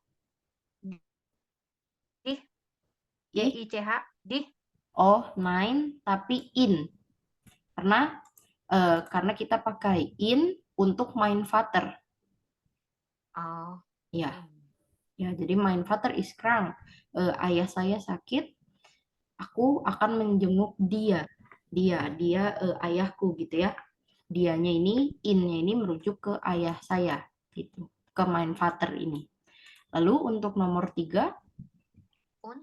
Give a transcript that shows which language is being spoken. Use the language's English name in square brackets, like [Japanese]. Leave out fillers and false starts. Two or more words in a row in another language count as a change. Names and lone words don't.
[German] Di. Ih, DICH. Di. [Indonesian] oh, 9 tapi in. Karena kita pakai in untuk [German] mein Vater. [Indonesian] Oh. Ya. Ya, jadi [German] mein Vater ist krank. [Indonesian] Ayah saya sakit. Aku akan menjenguk dia. Dia ayahku gitu ya. Dianya ini, innya ini merujuk ke ayah saya gitu. Ke [German] mein Vater [Indonesian] ini. Lalu untuk nomor 3, [German] Uns.